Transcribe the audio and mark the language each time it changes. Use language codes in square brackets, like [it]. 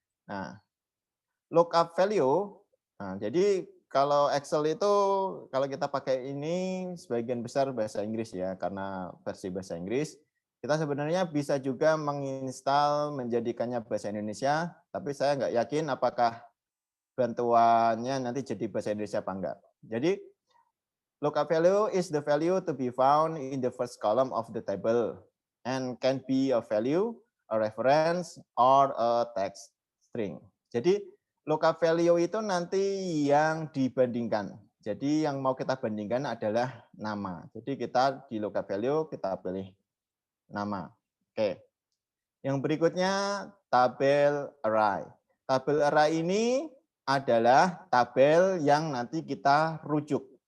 [id] Nah, lookup value. Nah, jadi kalau Excel itu kalau kita pakai ini sebagian besar bahasa Inggris ya, karena versi bahasa Inggris. Kita sebenarnya bisa juga menginstal menjadikannya bahasa Indonesia, tapi saya nggak yakin apakah bantuannya nanti jadi bahasa Indonesia apa enggak. Jadi [en] lookup value is the value to be found in the first column of the table and can be a value, a reference, or a text string. [id] Jadi lookup value itu nanti yang dibandingkan. Jadi yang mau kita bandingkan adalah nama. Jadi kita di lookup value kita pilih nama. Oke. Yang berikutnya tabel array. Tabel array ini adalah tabel yang nanti kita rujuk.